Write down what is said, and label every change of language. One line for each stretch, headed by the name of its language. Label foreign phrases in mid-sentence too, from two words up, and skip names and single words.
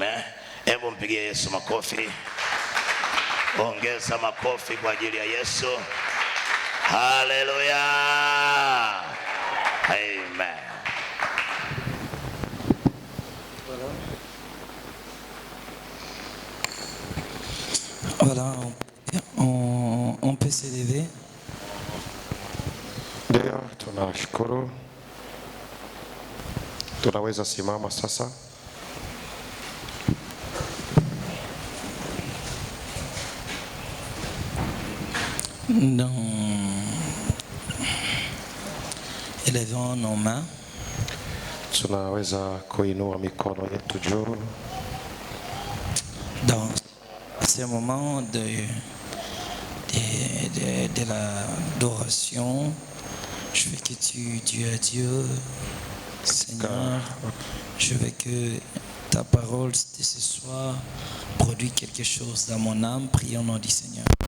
Swahili: Hebu mpigie Yesu makofi. Ongeza makofi kwa ajili ya Yesu. Haleluya. Amen.
French: Voilà, On peut s'élever.
Swahili: Ndio, tunashukuru. Tunaweza simama sasa.
French: Élevons nos mains.
Swahili: Tunaweza kuinua mikono yetu juu.
French: Dans ce moment de l'adoration, je veux que tu dis à Dieu, Seigneur, je veux que ta parole de ce soir produise quelque chose dans mon âme. Prions au nom du Seigneur.